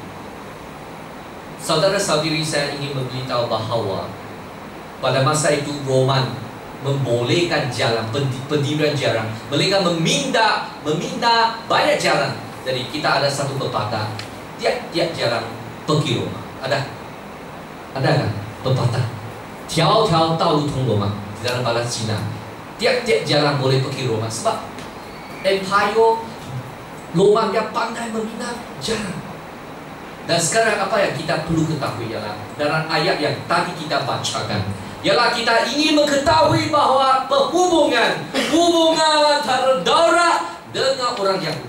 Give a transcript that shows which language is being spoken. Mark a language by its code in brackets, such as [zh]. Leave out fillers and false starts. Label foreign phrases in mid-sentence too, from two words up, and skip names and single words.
[ms] Saudara-saudari, saya ingin memberitahu bahawa pada masa itu Roman membolehkan jalan, pendirian jalan. Mereka meminta banyak jalan. Jadi kita ada satu pepatah, tiap jalan pergi Roma. Ada kan pepatah? [zh] 条条道路通罗马 [ms] di dalam bahasa Cina. Tiap jalan boleh pergi Roma. Sebab Empire Roma dia pandai meminta jalan. Dan sekarang apa yang kita perlu ketahui ialah dalam ayat yang tadi kita bacakan, ialah kita ingin mengetahui bahawa hubungan antara Taurat dengan orang Yahudi.